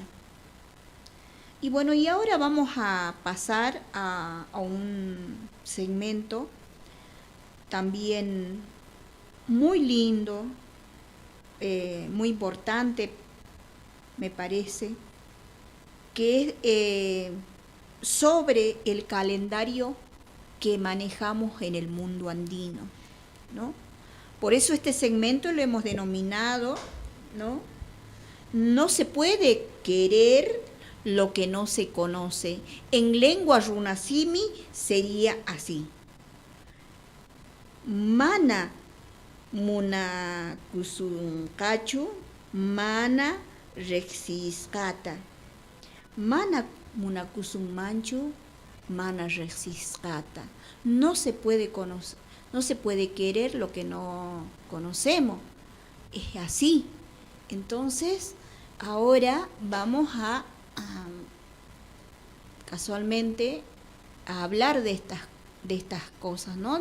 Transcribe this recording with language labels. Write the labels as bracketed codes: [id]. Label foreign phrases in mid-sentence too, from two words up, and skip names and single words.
[es] Y bueno, y ahora vamos a pasar a un segmento también muy lindo, muy importante me parece, que es sobre el calendario que manejamos en el mundo andino, ¿no? Por eso este segmento lo hemos denominado, ¿no? No se puede querer lo que no se conoce. En lengua runasimi sería así. [qu] Mana muna kusunkachu, mana rexiskata. Mana muna kusunmanchu, mana rexiskata. [es] No se puede conocer, no se puede querer lo que no conocemos. Es así. Entonces, ahora vamos a casualmente a hablar de estas cosas, ¿no?